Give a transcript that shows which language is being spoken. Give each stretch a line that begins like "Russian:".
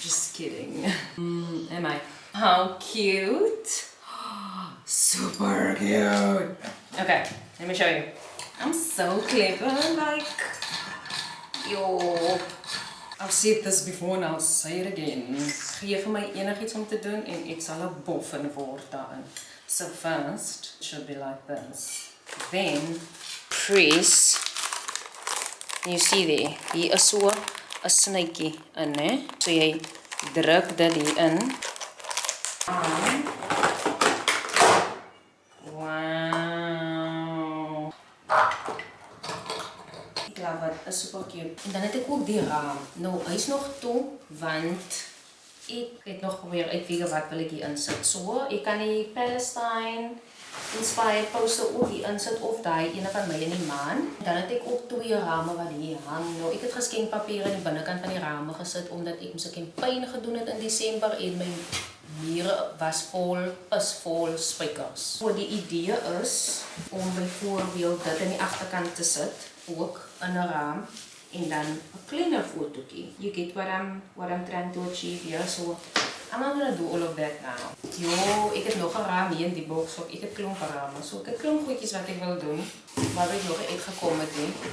English: Just kidding. Am I? How cute. Super cute. Okay, let me show you. I'm so clever, like, yo. I've said this before and I'll say it again.
Afrikaans: Geef vir my enigiets om te doen en ek sal 'n boffin word daarin.
English: So first, it should be like this. Then, press. You see there,
Afrikaans: hier is so 'n snytjie in, hè? So jy druk dit hier in.
English: Wow.
Afrikaans: Ek love it, is super cute. En dan het ek ook die raam. Nou, hy is nog toe, want ek het nog probeer uitfigure wat wil ek hier insit. So, ek kan die Palestine inspired poster ook hier insit of die ene van my in die maan. Dan het ek ook 2 rame wat hier hang. Nou, ek het geskenkpapier aan die binnekant van die rame gesit omdat ek ons 'n campaign gedoen het in Desember en my mure was vol spykers. So die idee is om byvoorbeeld dit in die agterkant te sit, ook in 'n raam en dan 'n kleiner fotootjie.
English: You get what I'm trying to achieve here. So I'm not gonna do all of that now.
Afrikaans: Yo, ek het nog 'n raam hier in die box, so ek het klomp rame. So ek het klomp goedjies wat ek wil doen, maar ek nog uitgekom het nie.